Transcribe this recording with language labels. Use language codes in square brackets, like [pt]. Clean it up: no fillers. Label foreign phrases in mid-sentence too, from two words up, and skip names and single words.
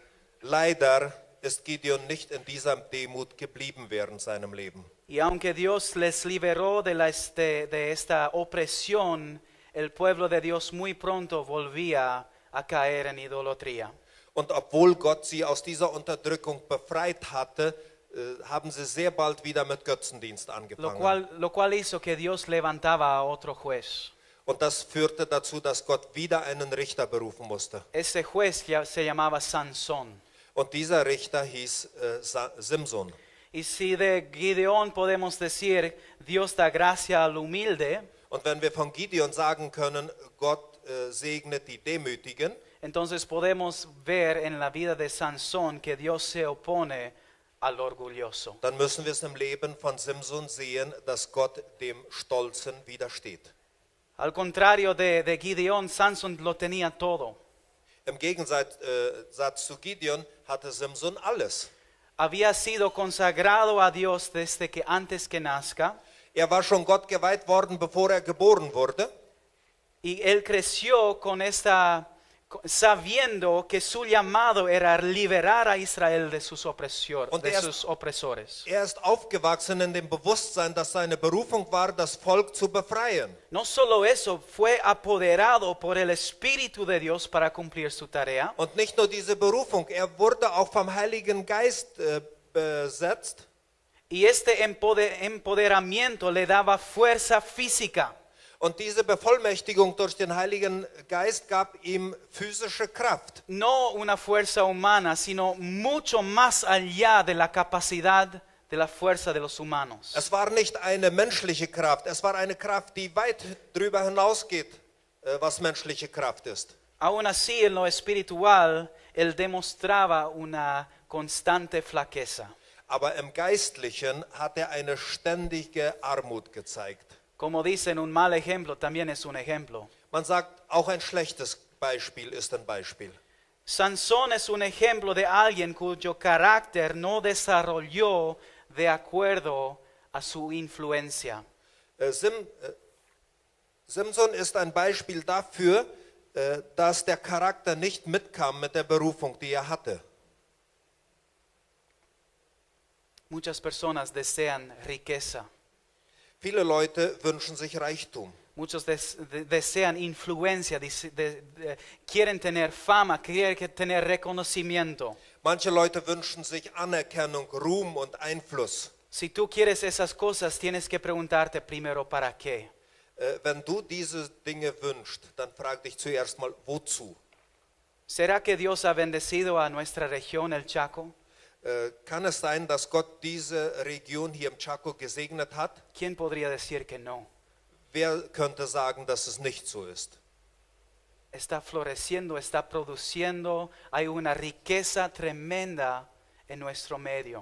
[de] Leider ist Gideon nicht in dieser Demut geblieben während seinem Leben. [es] Y aunque Dios les liberó de esta opresión, el pueblo de Dios muy pronto volvía a caer en idolatría. [de] Und obwohl Gott sie aus dieser Unterdrückung befreit hatte, haben sie sehr bald wieder mit Götzendienst angefangen. [es] Lo cual hizo que Dios levantaba a otro juez. [de] Und das führte dazu, dass Gott wieder einen Richter berufen musste. [es] Ese juez se llamaba Sansón. [de] Und dieser Richter hieß Simson. [es] Y si de Gideón podemos decir, Dios da gracia al humilde, [de] Und wenn wir von Gideon sagen können, Gott segnet die Demütigen, [es] entonces podemos ver en la vida de Sansón que Dios se opone al orgulloso. [de] dann müssen wir es im Leben von Simson sehen, dass Gott dem Stolzen widersteht. [es] Al contrario de Gideón, Sansón lo tenía todo. [de] Im Gegensatz zu Gideon hatte Simson alles. [es] Había sido consagrado a Dios desde que antes que nazca, [de] Er war schon Gott geweiht worden, bevor er geboren wurde. [es] y él creció con esta sabiendo que su llamado era liberar a Israel de sus, [de] Und [es] de sus opresores. [de] Er ist aufgewachsen in dem Bewusstsein, dass seine Berufung war, das Volk zu befreien. [es] No solo eso, fue apoderado por el Espíritu de Dios para cumplir su tarea. [de] Und nicht nur diese Berufung, er wurde auch vom Heiligen Geist besetzt. [es] Y este empoderamiento le daba fuerza física. [de] Und diese Bevollmächtigung durch den Heiligen Geist gab ihm physische Kraft. [es] No una fuerza humana, sino mucho más allá de la capacidad de la fuerza de los humanos. [de] Es war nicht eine menschliche Kraft, es war eine Kraft, die weit darüber hinausgeht, was menschliche Kraft ist. [es] Aún así, en lo espiritual, él demostraba una constante flaqueza. [de] Aber im Geistlichen hat er eine ständige Armut gezeigt. [es] Como dicen, un mal ejemplo también es un ejemplo. [de] Man sagt, auch ein schlechtes Beispiel ist ein Beispiel. [es] Sansón es un ejemplo de alguien cuyo carácter no desarrolló de acuerdo a su influencia. [de] Simson ist ein Beispiel dafür, dass der Charakter nicht mitkam mit der Berufung, die er hatte. [es] Muchas personas desean riqueza. [de] Viele Leute wünschen sich Reichtum. [es] Muchos desean influencia, quieren tener fama, quieren tener reconocimiento. [de] Manche Leute wünschen sich Anerkennung, Ruhm und Einfluss. [es] Si tú quieres esas cosas, tienes que preguntarte primero para qué. [de] Wenn du diese Dinge wünschst, dann frag dich zuerst mal, wozu? [es] ¿Será que Dios ha bendecido a nuestra región, el Chaco? [de] Kann es sein, dass Gott diese Region hier im Chaco gesegnet hat? [es] ¿Quién podría decir que no? [de] Wer könnte sagen, dass es nicht so ist? [es] Está floreciendo, está produciendo, hay una riqueza tremenda en nuestro medio.